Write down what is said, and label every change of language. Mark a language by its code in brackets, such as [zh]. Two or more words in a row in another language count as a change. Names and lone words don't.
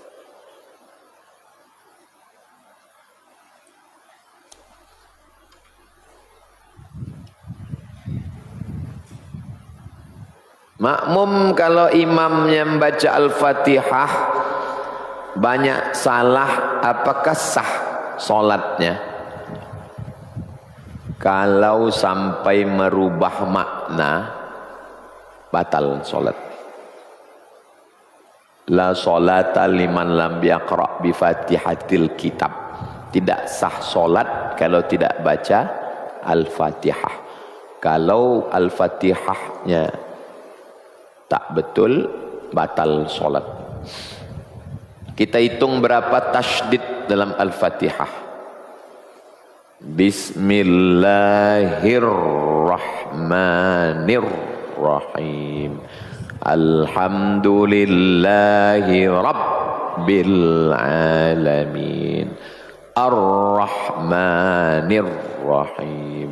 [ms] Makmum kalau imamnya membaca Al-Fatihah banyak salah, apakah sah solatnya? Kalau sampai merubah makna, batal solat. [ar] لا صلاة لمن لم يقرأ بفاتحة الكتاب. [ms] Tidak sah solat kalau tidak baca Al-Fatihah. Kalau Al-Fatihahnya tak betul, batal solat. Kita hitung berapa tasydid dalam Al-Fatihah. [ar] بسم الله الرحمن الرحيم. الحمد لله رب العالمين. الرحمن الرحيم.